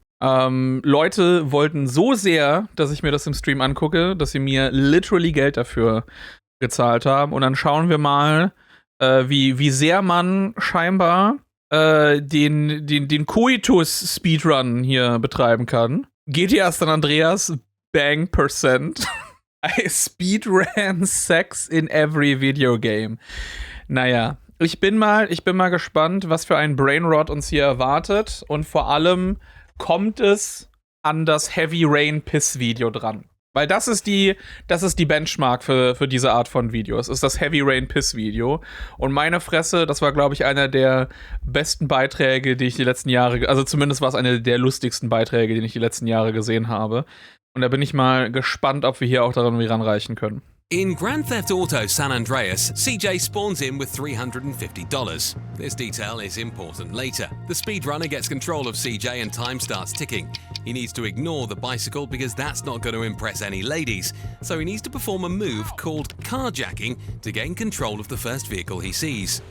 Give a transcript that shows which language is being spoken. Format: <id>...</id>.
<de>Leute wollten so sehr, dass ich mir das im Stream angucke, dass sie mir literally Geld dafür gezahlt haben. Und dann schauen wir mal, wie sehr man scheinbar den Coitus-Speedrun hier betreiben kann.</de> <en>GTA San Andreas Bang %. I speedran sex in every video game.</en> <de>Naja, ich bin mal gespannt, was für ein Brainrot uns hier erwartet. Und vor allem kommt es an das Heavy Rain Piss Video dran. Weil das ist die Benchmark für diese Art von Videos. Ist das Heavy Rain Piss Video. Und meine Fresse, das war, glaube ich, einer der besten Beiträge, die ich die letzten Jahre, also zumindest war es einer der lustigsten Beiträge, die ich die letzten Jahre gesehen habe. Und da bin ich mal gespannt, ob wir hier auch daran ranreichen können.</de> <en>In Grand Theft Auto San Andreas, CJ spawns in with $350. This detail is important later. The speedrunner gets control of CJ and time starts ticking. He needs to ignore the bicycle because that's not going to impress any ladies. So he needs to perform a move called carjacking to gain control of the first vehicle he sees.</en>